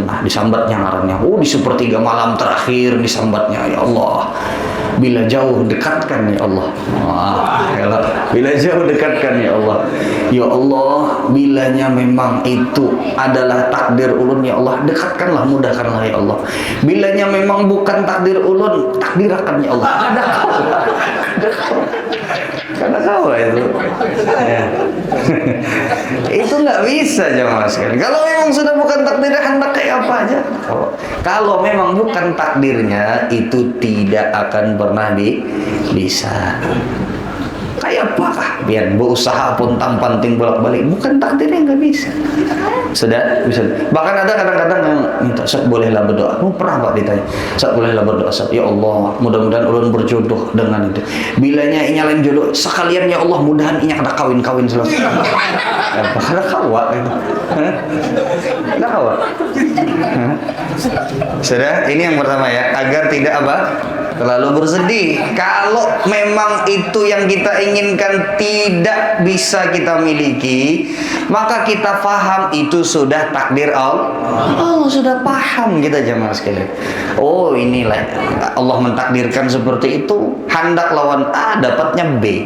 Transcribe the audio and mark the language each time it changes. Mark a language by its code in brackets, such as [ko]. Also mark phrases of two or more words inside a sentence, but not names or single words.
[bjn] Nah, disambatnya ngarannya, di sepertiga malam terakhir disambatnya, ya Allah, bila jauh dekatkan ya Allah. [id] Bila jauh dekatkan ya Allah. [bjn] Ya Allah, bilanya memang itu adalah takdir ulun ya Allah, dekatkanlah, mudahkanlah ya Allah. Bilanya memang bukan takdir ulun, takdirakan ya Allah. [id] Karena kau itu ya. Itu nggak bisa jemaah sekalian. Kalau memang sudah bukan takdirnya, hendak kayak apa aja. Kalau memang bukan takdirnya, itu tidak akan pernah bisa. Kayak apakah biar berusaha pun tampan ting bolak-balik, bukan takdirnya, nggak bisa. Sudah bisa. Bahkan ada kadang-kadang yang minta, Ustaz bolehlah berdoa. Pernah Pak ditanya, Ustaz bolehlah berdoa, Ustaz, ya Allah, mudah-mudahan ulun berjodoh dengan itu. [bjn] Bilanya nyalain jodoh sekalian ya Allah, mudahan inya kada kawin-kawin selesai. Kada kawa itu. Kada kawa. [id] Sudah, ini yang pertama ya, agar tidak apa? Terlalu bersedih. Kalau memang itu yang kita inginkan tidak bisa kita miliki, maka kita paham itu sudah takdir Allah. Allah sudah paham kita jemaah sekalian. Oh, inilah Allah mentakdirkan seperti itu, hendak lawan A dapatnya B.